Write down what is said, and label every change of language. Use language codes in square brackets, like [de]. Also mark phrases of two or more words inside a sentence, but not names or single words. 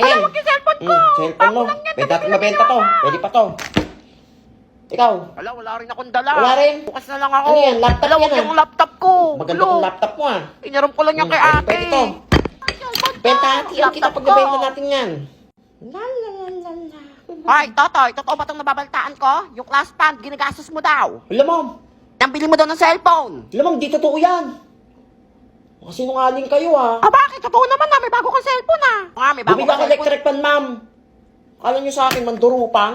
[tl] Ayan. wag yung cellphone ko. Cellphone mo. Bago lang yan, Pwede natin nabibili mabenta na to. ako. Pwede pa to. Ikaw. Hala, wala rin akong dala. Wala rin? Bukas na lang ako. Ano yan? Laptop Hala, yan, wag ah. yung laptop ko. Maganda tong laptop mo ah. Pinaram ko lang yan kay ate. Pwede to. Benta natin. Kita Laptop pagbebenta ko. natin yan. La la la la la. Hoy, Totoy, totoo ba itong nababaltaan ko? Yung class fund, ginagastos mo daw. Alam mo. Nang bili mo daw ng cellphone. Alam mo, di totoo yan. Mga sinungaling kayo ah. Bakit? Totoo naman na, may bago kang cellphone ah. May bago Bumili kang ako cellphone. [en] electric pan, ma'am. [tl] Kala nyo sa akin, mandurupang?